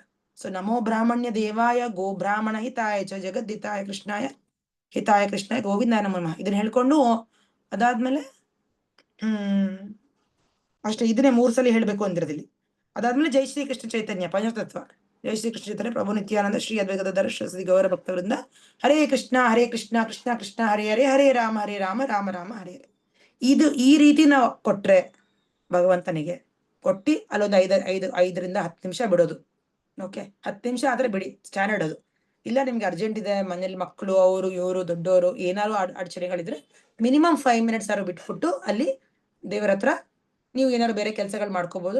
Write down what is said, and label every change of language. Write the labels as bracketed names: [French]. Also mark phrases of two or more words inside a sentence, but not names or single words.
[Sanskrit] ಸೊ ನಮೋ ಬ್ರಾಹ್ಮಣ್ಯ ದೇವಾಯ ಗೋ ಬ್ರಾಹ್ಮಣ ಹಿತಾಯ ಚ ಜಗದ್ದಿತಾಯ ಕೃಷ್ಣಾಯ ಹಿತಾಯ ಕೃಷ್ಣಾಯ ಗೋವಿಂದಾಯ ನಮೋ ನಮಃ [Kannada] ಇದನ್ನ ಹೇಳ್ಕೊಂಡು ಅದಾದ್ಮೇಲೆ ಅಷ್ಟೇ, ಇದನ್ನೇ 3 ಸಲ ಹೇಳ್ಬೇಕು ಅಂದಿರದಿಲ್ಲಿ. [Sanskrit] ಅದಾದ್ಮೇಲೆ ಜೈ ಶ್ರೀ ಕೃಷ್ಣ ಚೈತನ್ಯ ಪಂಚತತ್ವ, ಜೈ ಶ್ರೀ ಕೃಷ್ಣ ಚೈತನ್ಯ ಪ್ರಭು ನಿತ್ಯಾನಂದ ಶ್ರೀ ಅದ್ವೈತಧರ ಶ್ರೀ ಗೌರ ಭಕ್ತವೃಂದ, ಹರೇ ಕೃಷ್ಣ ಕೃಷ್ಣ ಕೃಷ್ಣ ಹರೇ ಹರೇ, ಹರೇ ರಾಮ ರಾಮ ರಾಮ ಹರೇ ಹರೇ. [Kannada] ಈ ರೀತಿ ನಾವು ಕೊಟ್ರೆ ಭಗವಂತನಿಗೆ ಕೊಟ್ಟಿ ಅಲ್ಲೊಂದು 5ರಿಂದ 10 ನಿಮಿಷ ಬಿಡೋದು. ಓಕೆ, 10 ನಿಮಿಷ ಆದ್ರೆ ಬಿಡಿ, ಸ್ಟ್ಯಾಂಡರ್ಡ್ ಅದು. ಇಲ್ಲ ನಿಮ್ಗೆ ಅರ್ಜೆಂಟ್ ಇದೆ, ಮನೇಲಿ ಮಕ್ಕಳು ಅವರು ಇವರು ದೊಡ್ಡವರು ಏನಾದ್ರು ಅಡಚಣೆಗಳಿದ್ರೆ [English] minimum 5 minutes [Kannada] ಆದ್ರೂ ಬಿಟ್ಬಿಟ್ಟು ಅಲ್ಲಿ ದೇವರ ಹತ್ರ ನೀವು ಏನಾದ್ರು ಬೇರೆ ಕೆಲಸಗಳು ಮಾಡ್ಕೋಬಹುದು.